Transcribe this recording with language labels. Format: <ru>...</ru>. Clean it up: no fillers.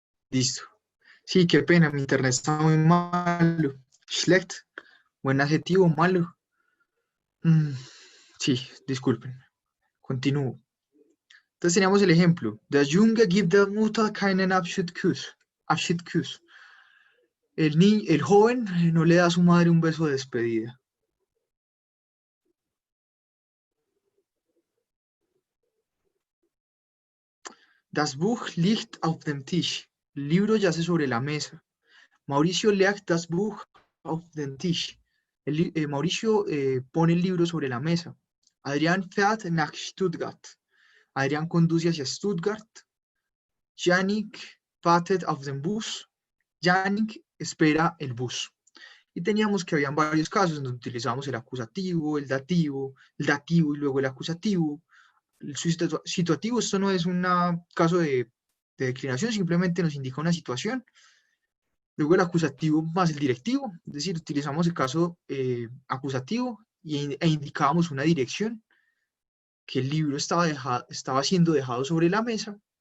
<es>Listo. Sí, qué pena, mi internet está muy malo. Schlecht, buen adjetivo, malo. Sí, disculpen. Continúo. Entonces teníamos el ejemplo.</es> <de>Der Junge gibt der Mutter keinen Abschiedskuss. Abschiedskuss.</de> <es>El joven no le da a su madre un beso de despedida.</es> <de>Das Buch liegt auf dem Tisch.</de> <es>El libro yace sobre la mesa.</es> <de>Mauricio legt das Buch auf den Tisch.</de> <es>Mauricio pone el libro sobre la mesa.</es> <de>Adrián fährt nach Stuttgart.</de> <es>Adrián conduce hacia Stuttgart.</es> <de>Yannick wartet auf den Bus.</de> <es>Yannick espera el bus. Y teníamos que habían varios casos en donde utilizábamos el acusativo, el dativo y luego el acusativo. El situativo, esto no es un caso de declinación, simplemente nos indica una situación. Luego el acusativo más el directivo, es decir, utilizamos el caso acusativo e indicábamos una dirección, que el libro estaba siendo dejado sobre la mesa.</es>